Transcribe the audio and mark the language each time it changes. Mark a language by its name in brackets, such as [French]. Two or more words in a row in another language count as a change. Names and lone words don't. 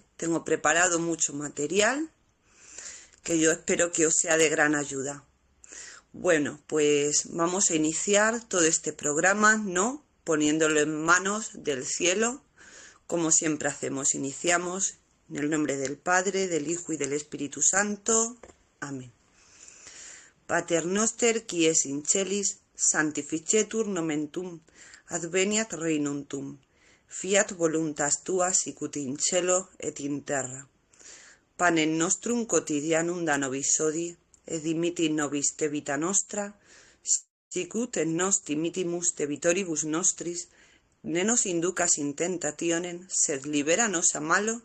[Spanish] Tengo preparado mucho material que yo espero que os sea de gran ayuda. Bueno, pues vamos a iniciar todo este programa, ¿no? Poniéndolo en manos del cielo, como siempre hacemos. Iniciamos en el nombre del Padre, del Hijo y del Espíritu Santo. Amén. [Latin] Pater noster, qui es in celis, sanctificetur nomen tuum, adveniat regnum tuum, fiat voluntas tua sicut in cielo et in terra. Panem nostrum quotidianum da nobis hodie, et dimitti nobis debita nostra, sicut et nos dimittimus debitoribus nostris, ne nos inducas in tentationem, sed libera nos a malo.